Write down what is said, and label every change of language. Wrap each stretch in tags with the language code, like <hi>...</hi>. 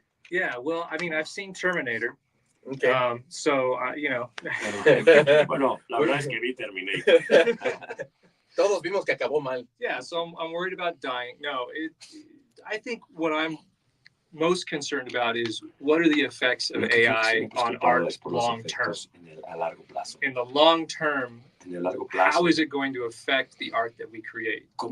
<en>Yeah, well, I mean, I've seen Terminator. Okay. So, you know.</en> <es>Bueno, la verdad es que vi Terminator. Todos vimos que acabó mal.</es> <en>Yeah, so I'm worried about dying. No, I think what I'm most concerned about is what are the effects of AI on art long term? In the long term, how is it going to affect the art that we create?</en>